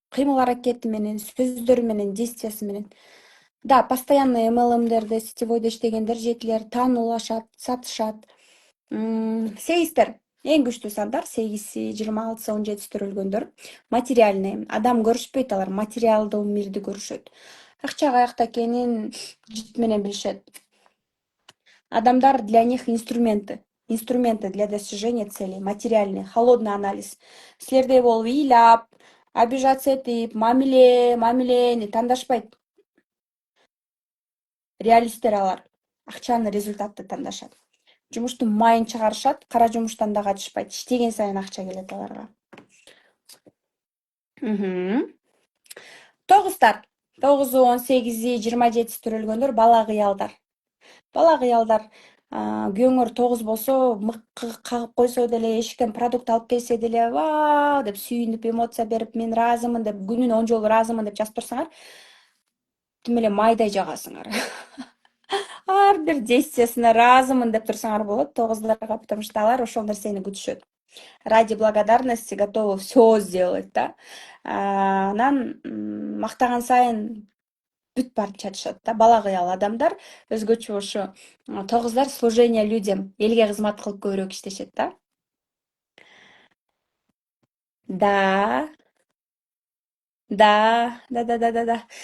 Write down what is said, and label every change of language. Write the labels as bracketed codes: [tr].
[ky] Кыймыл аракети менен, сөздөрү менен, действиясы менен. [ru] Да, постоянно [ky] MLM-дерде, сетевойдо иштегендер 7-лер таануулашат, сатышат. 8-тер, эң күчтүү сандар, 8-си, 26-сы, 17-си төрөлгөндөр. Материальный, адам көрүшпөйт, алар материалдуу мирди көрүшөт. Акча каякта экенин жит менен билишет. [ru] Адамдар для них инструменты для достижения целей, материальный, холодный анализ. [ky] Силердей болуп ыйлап, обижаться этип, мамилени тандашпайт. Реалисттер алар. Акчаны, результатты тандашат. Жумуштун майын чыгарышат, кара жумуштан да качышпайт. Иштеген сайын акча келет аларга. 9-тар. 9-у, 18-и, 27-си төрөлгөндөр бала кыялдар. Бала кыялдар. Күйөөңөр 9 болсо, мыкка кагып койсо деле, эшиктен продукт алып келсе деле, ва деп сүйүнүп, эмоция берип, мен ыраазымын деп, күнүнө 10 жолу ыраазымын деп жазып турсаңар, тим эле майдай жагасыңар. ар бир действиясына ыраазымын деп турсаңар болот тогуздарга, [ru] потому что [ky] алар ошол нерсени күтүшөт. [ru] Ради благодарности готовы все сделать, да. [ky] Анан мактаган сайын бүт барып чатышат да. Бала кыял адамдар өзгөчө ошо тогуздар [ru] служение людям, [ky] элге кызмат кылып көбүрөөк иштешет да. Да, да.